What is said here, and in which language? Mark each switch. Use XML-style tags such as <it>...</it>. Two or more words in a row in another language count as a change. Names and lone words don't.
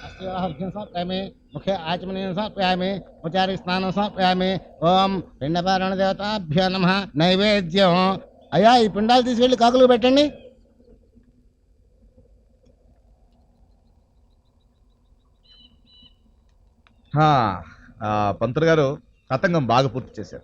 <sa>अर्घ्यं समर्पयामि मुखे आचमनीयं समर्पयामि उपचारिक स्नानं समर्पयामि ఓం పిండపారణ దేవతాభ్యో నమః నైవేద్యం</sa> <te>అయ్యా ఈ పిండాలు తీసుకెళ్ళి కాకులు పెట్టండి పంతులు గారు తతంగం బాగా పూర్తి చేశారు.</te>